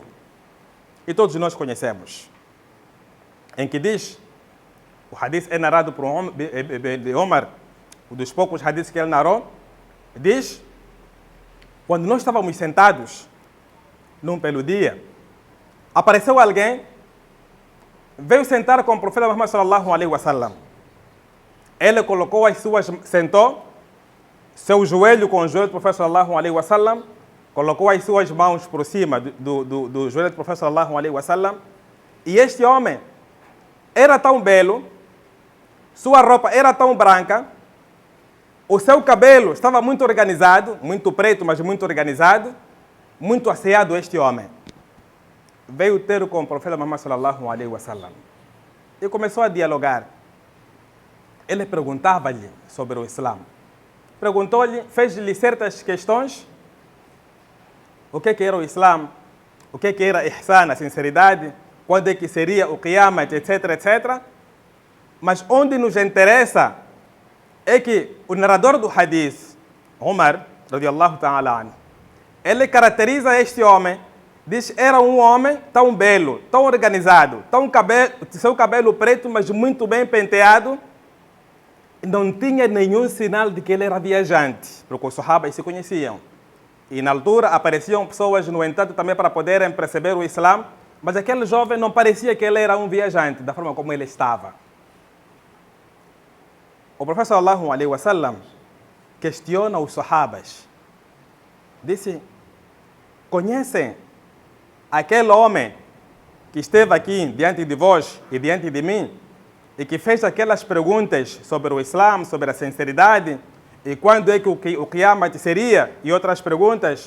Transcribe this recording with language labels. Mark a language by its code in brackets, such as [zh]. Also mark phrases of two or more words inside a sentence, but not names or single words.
[pt] E todos nós conhecemos, em que diz, o hadith é narrado por Omar, um dos poucos hadiths que ele narrou, diz, quando nós estávamos sentados num belo dia, apareceu alguém, veio sentar com o profeta Muhammad [ar] صلى الله عليه وسلم. [pt] Ele colocou sentou, seu joelho com o joelho do profeta [ar] صلى الله عليه وسلم, [pt] colocou as suas mãos por cima do joelho do profeta [ar] صلى الله عليه وسلم, [pt] e este homem era tão belo, sua roupa era tão branca, o seu cabelo estava muito organizado, muito preto, mas muito organizado, muito asseado este homem. Veio ter com o profeta Muhammad [ar] صلى الله عليه وسلم [pt] e começou a dialogar. Ele perguntava-lhe sobre o Islã. Perguntou-lhe, fez-lhe certas questões. O que era o Islã? O que era ihsan, a sinceridade? Quando é que seria o Qiyamah, etc, etc. Mas onde nos interessa é que o narrador do hadith, Umar, [ar] رضي الله تعالى عنه, [pt] ele caracteriza este homem, diz que era um homem tão belo, tão organizado, seu cabelo preto, mas muito bem penteado, não tinha nenhum sinal de que ele era viajante, porque os sahabas se conheciam. E na altura apareciam pessoas, no entanto, também para poderem perceber o Islã, mas aquele jovem não parecia que ele era um viajante, da forma como ele estava. O profeta [ar] صلى الله عليه وسلم [pt] questiona os sahabas. Disse, conhecem aquele homem que esteve aqui diante de vós e diante de mim e que fez aquelas perguntas sobre o Islã, sobre a sinceridade e quando é que o Qiyamah seria e outras perguntas?